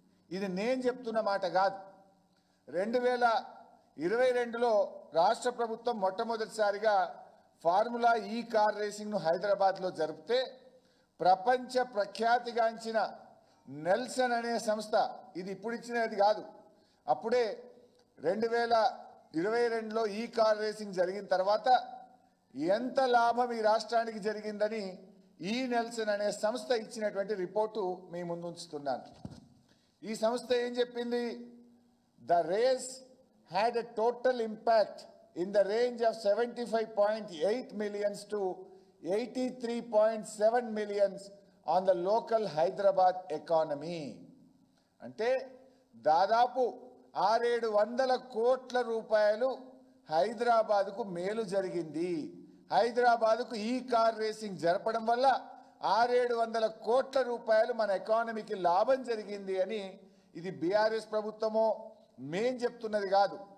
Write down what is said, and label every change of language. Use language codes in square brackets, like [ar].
[te] ఇది నేను చెప్తున్న మాట కాదు. 2022లో రాష్ట్ర ప్రభుత్వం మొట్టమొదటిసారిగా ఫార్ములా ఈ కార్ రేసింగ్ను హైదరాబాద్లో జరిపితే ప్రపంచ ప్రఖ్యాతిగాంచిన నెల్సన్ అనే సంస్థ, ఇది ఇప్పుడు ఇచ్చినది కాదు, అప్పుడే 2022లో ఈ కార్ రేసింగ్ జరిగిన తర్వాత ఎంత లాభం ఈ రాష్ట్రానికి జరిగిందని ఈ నెల్సన్ అనే సంస్థ ఇచ్చినటువంటి రిపోర్టు మీ ముందు ఉంచుతున్నాను. ఈ సంస్థ ఏం చెప్పింది? [en] The race had a total impact in the range of 75.8 millions to 83.7 millions on the local Hyderabad economy. [te] అంటే దాదాపు 600 కోట్ల రూపాయలు హైదరాబాద్కు మేలు జరిగింది. హైదరాబాద్కు ఈ కార్ రేసింగ్ జరపడం వల్ల 600 కోట్ల రూపాయలు మన ఎకానమీకి లాభం జరిగింది అని ఇది బీఆర్ఎస్ ప్రభుత్వమో మేం చెప్తున్నది కాదు.